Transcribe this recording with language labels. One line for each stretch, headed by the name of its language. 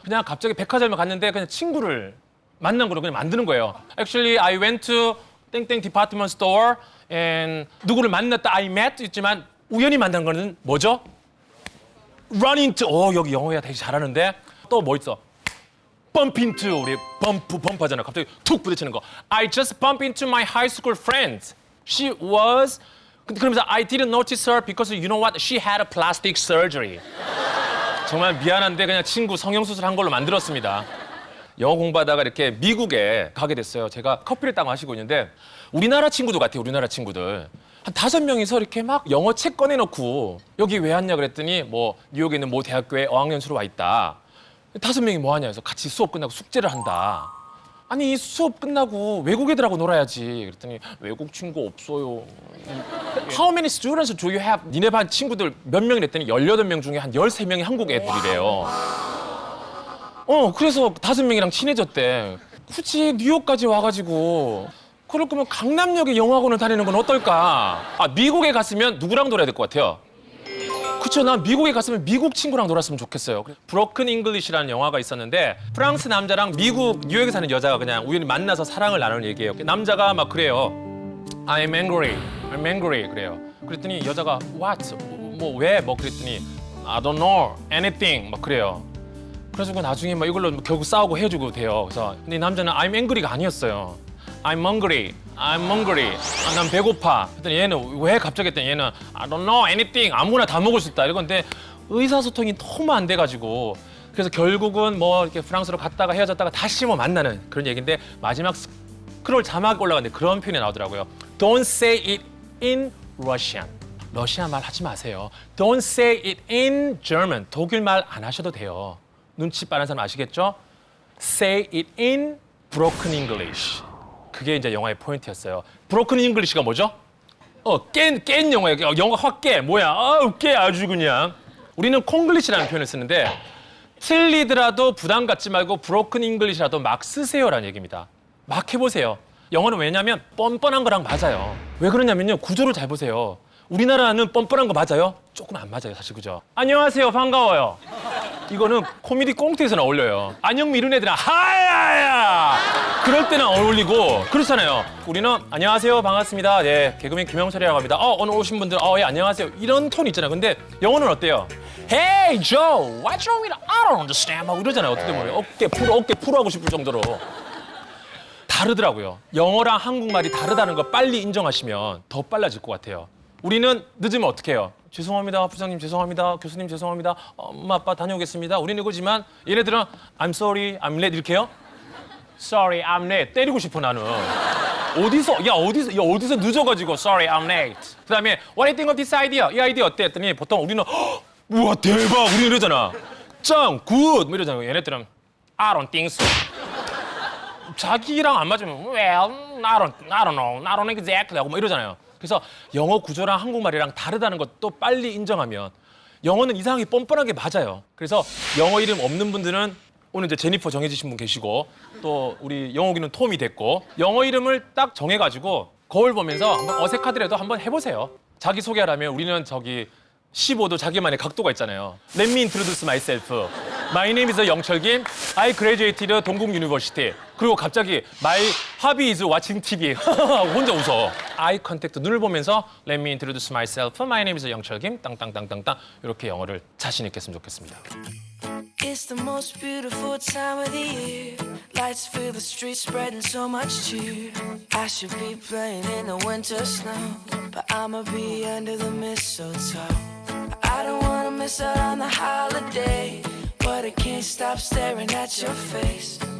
Korean: 그냥 갑자기 백화점에 갔는데 그냥 친구를 만난 거로 그냥 만드는 거예요.
English: Actually, I went to
Korean: 땡땡 디파트먼트 스토어
English: and
Korean: 누구를 만났다
English: I met
Korean: 있지만 우연히 만난 거는 뭐죠?
English: Run into.
Korean: 여기 영어야 되게 잘하는데 또 뭐 있어? Bump into. 우리 범프 하잖아. 갑자기 툭 부딪히는 거.
English: I just bumped into my high school friend. She was
Korean: 그러면서
English: I didn't notice her because you know what? She had a plastic surgery.
Korean: 정말 미안한데 그냥 친구 성형수술 한 걸로 만들었습니다. 영어 공부하다가 이렇게 미국에 가게 됐어요. 제가 커피를 딱 마시고 있는데 우리나라 친구들 같아요. 우리나라 친구들. 한 5명이서 이렇게 막 영어 책 꺼내놓고 여기 왜 왔냐 그랬더니 뭐 뉴욕에 있는 모 대학교에 어학연수로 와 있다. 5명이 뭐 하냐 해서 같이 수업 끝나고 숙제를 한다. 아니 수업 끝나고 외국 애들하고 놀아야지. 그랬더니 외국 친구 없어요.
English: How many students do you have?
Korean: 니네 반 친구들 몇 명이랬더니 18명 중에 한 13명이 한국 애들이래요. 그래서 5명이랑 친해졌대. 굳이 뉴욕까지 와가지고 그럴 거면 강남역에 영어학원을 다니는 건 어떨까? 미국에 갔으면 누구랑 놀아야 될 것 같아요? 그쵸, 난 미국에 갔으면 미국 친구랑 놀았으면 좋겠어요. 브로큰 잉글리시라는 영화가 있었는데 프랑스 남자랑 미국 뉴욕에 사는 여자가 그냥 우연히 만나서 사랑을 나누는 얘기예요. 남자가 막 그래요.
English: I'm angry
Korean: 그래요. 그랬더니 여자가
English: what?
Korean: 뭐 왜? 뭐 그랬더니
English: I don't know anything
Korean: 막 그래요. 그래가지고 나중에 막 이걸로 결국 싸우고 헤어지고 돼요. 그래서 근데 이 남자는
English: I'm angry
Korean: 가 아니었어요.
English: I'm hungry.
Korean: 난 배고파. 그랬더니 얘는 왜 갑자기 했더니 얘는
English: I don't know anything.
Korean: 아무나 다 먹을 수 있다. 이건데 의사소통이 너무 안 돼가지고 그래서 결국은 뭐 이렇게 프랑스로 갔다가 헤어졌다가 다시 뭐 만나는 그런 얘기인데 마지막 스크롤 자막 올라갔는데 그런 표현이 나오더라고요.
English: Don't say it in Russian.
Korean: 러시아 말 하지 마세요.
English: Don't say it in German.
Korean: 독일 말 안 하셔도 돼요. 눈치 빠른 사람 아시겠죠?
English: Say it in broken English.
Korean: 그게 이제 영화의 포인트였어요. broken English가 뭐죠? 깬 영어예요. 영어 확 깨. 뭐야? 깨 아주 그냥. 우리는 콩글리시라는 표현을 쓰는데 틀리더라도 부담 갖지 말고 broken English라도 막 쓰세요라는 얘기입니다. 막 해보세요. 영어는 왜냐면 뻔뻔한 거랑 맞아요. 왜 그러냐면요. 구조를 잘 보세요. 우리나라는 뻔뻔한 거 맞아요? 조금 안 맞아요, 사실 그죠? 안녕하세요, 반가워요. 이거는 코미디 꽁트에서는 어울려요. 안녕 미룬 애들아, 하야야! 그럴 때는 어울리고 그렇잖아요. 우리는 안녕하세요, 반갑습니다. 네, 개그맨 김영철이라고 합니다. 오늘 오신 분들, 예, 안녕하세요. 이런 톤이 있잖아요. 근데 영어는 어때요?
English: Hey, Joe, what's wrong with you? I don't understand.
Korean: 막 이러잖아요. 어떻게 보면 어깨 풀어 하고 싶을 정도로. 다르더라고요. 영어랑 한국말이 다르다는 거 빨리 인정하시면 더 빨라질 것 같아요. 우리는 늦으면 어떻게 해요? 죄송합니다, 부장님 죄송합니다, 교수님 죄송합니다, 엄마 아빠 다녀오겠습니다. 우리는 이거지만 얘네들은
English: I'm sorry, I'm late
Korean: 이렇게 해요?
English: Sorry, I'm late.
Korean: 때리고 싶어 나는. 어디서 늦어가지고
English: Sorry, I'm late.
Korean: 그다음에
English: What do you think of this idea?
Korean: 이 아이디어 어때? 했더니 보통 우리는 우와 대박 우리 이러잖아. 짱, 굿 뭐 이러잖아요. 얘네들은
English: I don't think so.
Korean: 자기랑 안 맞으면
English: Well, I don't know, I don't exactly
Korean: 하고 뭐 이러잖아요. 그래서 영어 구조랑 한국말이랑 다르다는 것도 빨리 인정하면 영어는 이상하게 뻔뻔하게 맞아요. 그래서 영어 이름 없는 분들은 오늘 이제 제니퍼 정해지신 분 계시고 또 우리 영어기는 톰이 됐고 영어 이름을 딱 정해가지고 거울 보면서 한번 어색하더라도 한번 해보세요. 자기 소개하려면 우리는 저기 15도 자기만의 각도가 있잖아요.
English: Let me introduce myself. My name is 영철김. I graduated 동국 University.
Korean: 그리고 갑자기
English: My hobby is watching TV.
Korean: 혼자 웃어.
English: Eye contact
Korean: 눈을 보면서
English: Let me introduce myself. My name is 영철김.
Korean: 땅땅땅땅땅 이렇게 영어를 자신 있게 했으면 좋겠습니다.
English: It's the most beautiful time of the year. Lights fill the streets, spreading so much cheer. I should be playing in the winter snow, but I'ma be under the mistletoe. I don't wanna miss out on the holiday, but I can't stop staring at your face.